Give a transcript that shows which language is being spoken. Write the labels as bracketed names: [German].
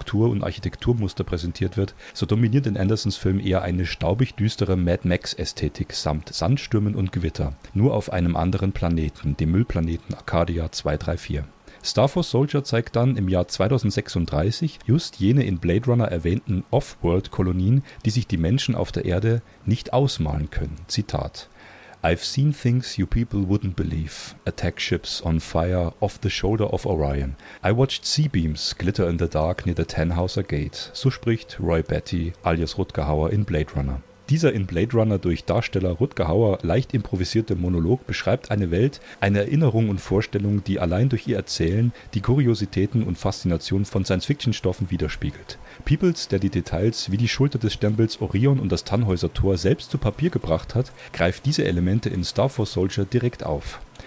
[German] Struktur- und Architekturmuster präsentiert wird, so dominiert in Andersons Film eher eine staubig-düstere Mad Max-Ästhetik samt Sandstürmen und Gewitter. Nur auf einem anderen Planeten, dem Müllplaneten Arcadia 234. Star Force Soldier zeigt dann im Jahr 2036 just jene in Blade Runner erwähnten Off-World-Kolonien, die sich die Menschen auf der Erde nicht ausmalen können. [English] Zitat: I've seen things you people wouldn't believe. Attack ships on fire off the shoulder of Orion. I watched sea beams glitter in the dark near the Tannhauser Gate. [German] So spricht Roy Batty alias Rutger Hauer in Blade Runner. Dieser in Blade Runner durch Darsteller Rutger Hauer leicht improvisierte Monolog beschreibt eine Welt, eine Erinnerung und Vorstellung, die allein durch ihr Erzählen die Kuriositäten und Faszination von Science-Fiction-Stoffen widerspiegelt. Peebles, der die Details wie die Schulter des Stempels Orion und das Tannhäuser Tor selbst zu Papier gebracht hat, greift diese Elemente in Star Force Soldier direkt auf.